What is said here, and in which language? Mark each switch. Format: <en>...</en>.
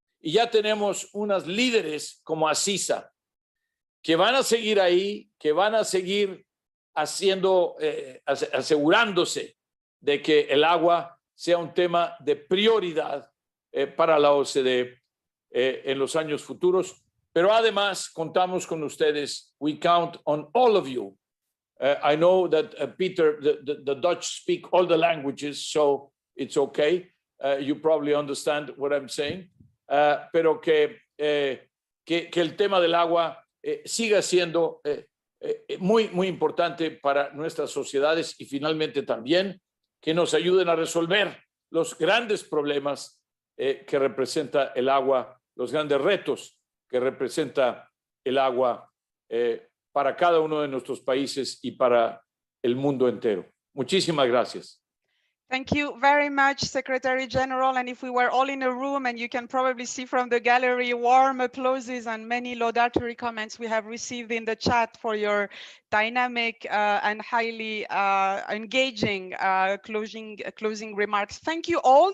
<es>y ya tenemos unas líderes como Asisa, que van a seguir ahí, que van a seguir haciendo, asegurándose de que el agua sea un tema de prioridad para la OCDE en los años futuros. Pero además contamos con ustedes.</es> <en>We count on all of you. I know that Peter, the Dutch speak all the languages, so it's okay. You probably understand what I'm saying.</en> <es>Pero que el tema del agua siga siendo muy importante para nuestras sociedades y finalmente también que nos ayuden a resolver los grandes problemas que representa el agua, los grandes retos que representa el agua para cada uno de nuestros países y para el mundo entero. Muchísimas gracias.</es> <en>Thank you very much, Secretary General. And if we were all in a room, and you can probably see from the gallery, warm applauses and many laudatory comments we have received in the chat for your dynamic and highly engaging closing remarks. Thank you all.</en>